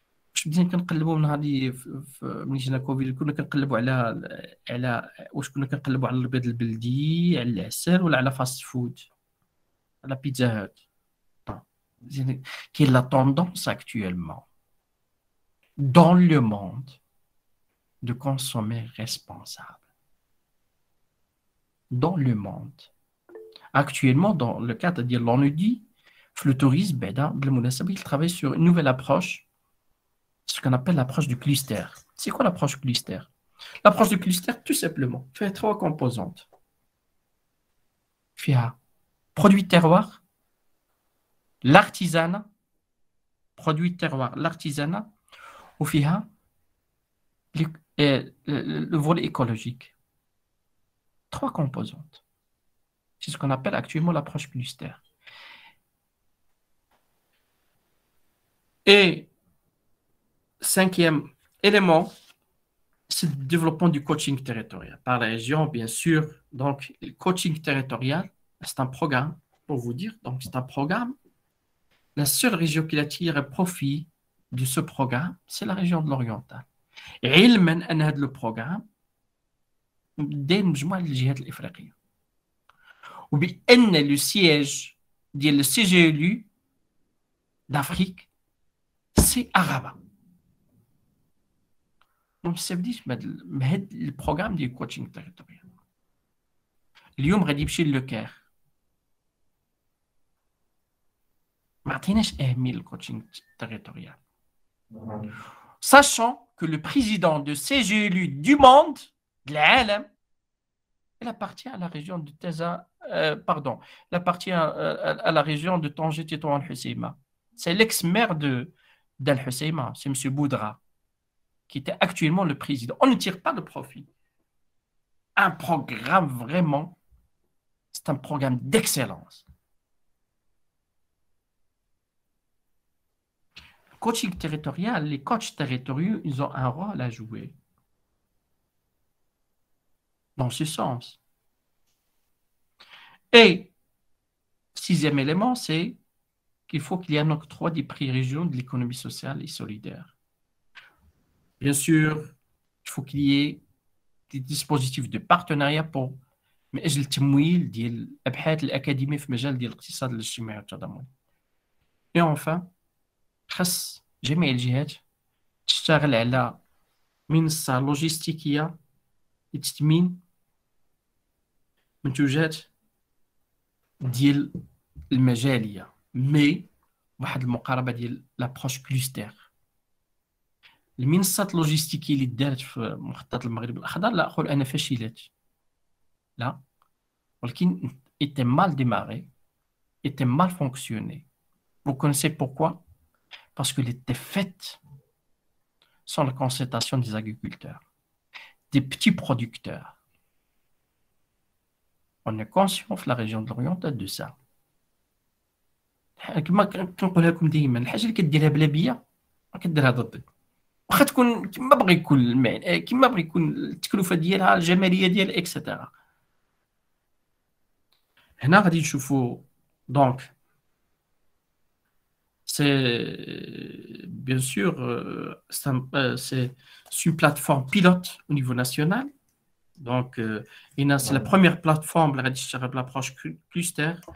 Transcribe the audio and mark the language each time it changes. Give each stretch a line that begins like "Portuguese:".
Arabic: واش بدينا كنقلبوا من هذه ملي جينا كوفيد كنا كنقلبوا على واش كنا كنقلبوا على البيض البلدي، على العسل، ولا على فاست فود، على بيتزا هات؟ كاين لا طوندونس
French: actuellement dans le monde de consommer responsable. Dans le monde. Actuellement, dans le cadre de l'ONUDI, le tourisme, il travaille sur une nouvelle approche, ce qu'on appelle l'approche du cluster. C'est quoi l'approche cluster? L'approche du cluster, tout simplement, fait 3 composantes. Il y a produit terroir, l'artisanat, produit terroir, l'artisanat, ou il y a le volet écologique. 3 composantes. C'est ce qu'on appelle actuellement l'approche cluster. Et 5e élément, c'est le développement du coaching territorial par la région, bien sûr. Donc, le coaching territorial, c'est un programme, pour vous dire. Donc, c'est un programme. La seule région qui attire profit de ce programme, c'est la région de l'Oriental.
Arabic: علما أن هذا البروغرام داير مجموعة الجهات الإفريقية، وبأن لو سياج ديال السي جي إلو
French: d'Afrique c'est à Rabat. Donc ça veut dire
Arabic: بهذا البروغرام ديال الكوتشينغ تيريتوريال اليوم غادي يمشي للكير. ما عطيناش أهمية للكوتشينغ تيريتوريال،
French: sachant que le président de CGLU du monde, de l'Alam, il appartient à la région de Taza, il appartient à la région de Tanger Tétouan Al-Husseima. C'est l'ex-maire d'Al-Husseima, c'est M. Boudra, qui était actuellement le président. On ne tire pas de profit. Un programme vraiment, c'est un programme d'excellence. Coaching territorial, les coachs territoriaux, ils ont un rôle à jouer dans ce sens. Et 6e élément, c'est qu'il faut qu'il y ait un octroi des prix régionaux de l'économie sociale et solidaire. Bien sûr, il faut qu'il y ait des dispositifs de partenariat pour
Arabic: من اجل التمويل ديال الابحاث الاكاديميه في مجال ديال الاقتصاد الاجتماعي والتضامني. اي اونفان خص جميع الجهات تشتغل على منصه لوجستيكيه لتثمين منتوجات ديال المجاليه مي واحد المقاربه ديال لابروش كلوستر. المنصات اللوجستيكيه اللي دارت في مخطط المغرب الاخضر لا اقول انا فشلت لا، ولكن
French: était mal démarré, était mal fonctionné. Vous connaissez pourquoi? Parce qu'elle était faite sans la concertation des agriculteurs, des petits producteurs. On est conscient في la région de l'Oriental de ça.
Arabic: كما كنقولها لكم دائما الحاجه اللي كديرها بلا بيا ما كديرها ضدك، واخا تكون كما بغى يكون كما بغى يكون التكلفه ديالها الجماليه ديال اكسترا. هنا غادي نشوفوا دونك
French: c'est bien sûr c'est une plateforme pilote au niveau national. Donc c'est la première plateforme là
Arabic: غادي تشتغل
French: l'approche cluster.